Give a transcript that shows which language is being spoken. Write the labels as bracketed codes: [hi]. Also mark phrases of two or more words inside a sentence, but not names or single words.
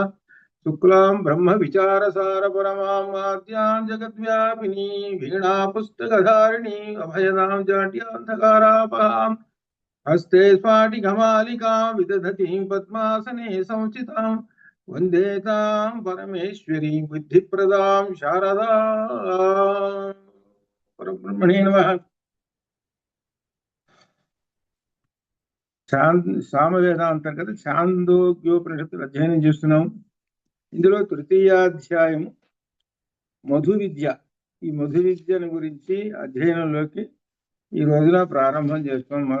[sa] शुक्लां ब्रह्म विचारसार परमां आद्यां जगद्व्यापिनी वीणापुस्तकधारिणी अभयदां जाड्यान्धकारापहां हस्ते स्फाटिकमालिकां विदधतीं पद्मासने संस्थितां वन्दे तां परमेश्वरीं बुद्धिप्रदां शारदा परब्रह्मणे नमः। [te] సామవేదాంతర్గత ఛాందోగ్యోపనిషత్తులు అధ్యయనం చేస్తున్నాం. ఇందులో తృతీయాధ్యాయం మధు విద్య. ఈ మధు విద్యను గురించి అధ్యయనంలోకి ఈ రోజున ప్రారంభం చేస్తున్నాం.